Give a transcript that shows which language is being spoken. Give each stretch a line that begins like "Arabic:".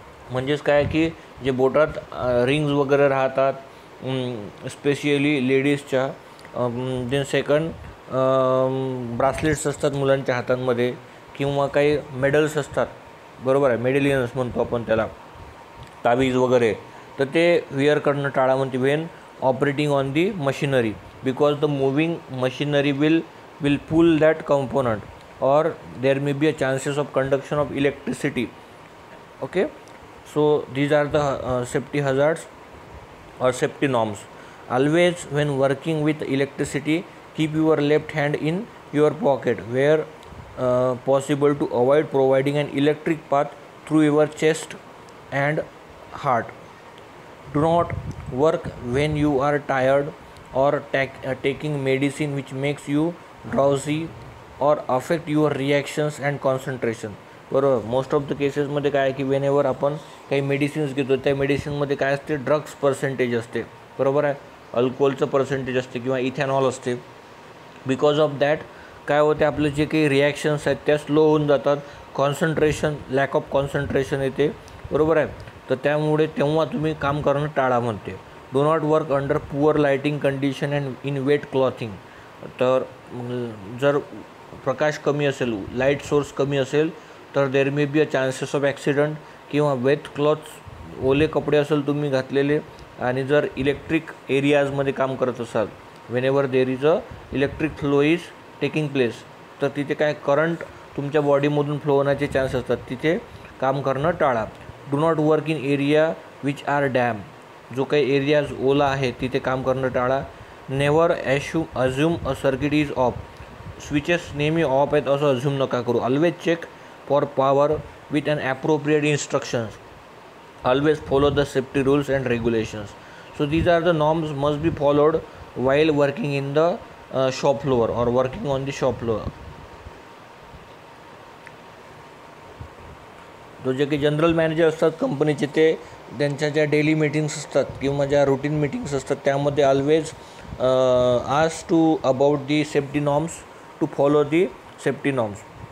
Marathi: म्हणजेच काय की जे बोटात रिंग्स वगैरे राहतात स्पेशली लेडीजच्या,
English: then
Marathi: सेकंड ब्रासलेट्स असतात मुलांच्या हातांमध्ये किंवा काही मेडल्स असतात, बरोबर आहे, मेडेलियन्स म्हणतो आपण त्याला, तावीज वगैरे, तर ते वेअर करणं टाळा. म्हणते
English: When operating on the machinery, because the moving machinery will pull that component or there may be a chances of conduction of electricity. Okay, so these are the safety hazards or safety norms. Always when working with electricity, keep your left hand in your pocket where possible to avoid providing an electric path through your chest and heart. Do not work when you are tired or taking medicine which makes you drowsy or affect your reactions and concentration.
Marathi: बरोबर, most of the केसेसमध्ये काय आहे की whenever आपण काही medicines घेतो त्या मेडिसिनमध्ये काय असते, ड्रग्स पर्सेंटेज असते, बरोबर आहे, अल्कोहोलचं पर्सेंटेज असते किंवा इथेनॉल असते.
English: because of that
Marathi: काय होते, आपले जे काही रिॲक्शन्स आहेत त्या स्लो होऊन जातात, कॉन्सन्ट्रेशन, लॅक ऑफ कॉन्सन्ट्रेशन येते, बरोबर आहे. तर त्यामुळे तेव्हा तुम्ही काम करणं टाळा म्हणते.
English: Do not work under poor lighting condition and in wet clothing.
Marathi: तर जर प्रकाश कमी असेल, लाईट सोर्स कमी असेल तर
English: there may be a chances of accident,
Marathi: किंवा वेट क्लॉथ्स, ओले कपडे असेल तुम्ही घातलेले, आणि जर इलेक्ट्रिक एरियाजमध्ये काम करत असाल,
English: whenever there is a electric flow is taking place,
Marathi: तर तिथे काय करंट तुमच्या बॉडीमधून फ्लो होण्याचे चान्स असतात, तिथे काम करणं टाळा.
English: Do not work in area which are damp.
Marathi: जो काही एरियाज ओला आहे तिथे काम करणं टाळा.
English: Never assume a circuit is off.
Marathi: Switches नेहमी ऑफ आहेत असं अज्युम नका करू.
English: Always check for power with an appropriate instructions. Always follow the safety rules and regulations. So these are the norms must be followed while working in the shop floor or working on the shop floor.
Marathi: तो जे काही general manager असतात कंपनीचे, ते त्यांच्या ज्या daily meetings असतात किंवा ज्या रुटीन मीटिंग्स असतात त्यामध्ये
English: always ask to about the safety norms,
Marathi: to follow the safety norms.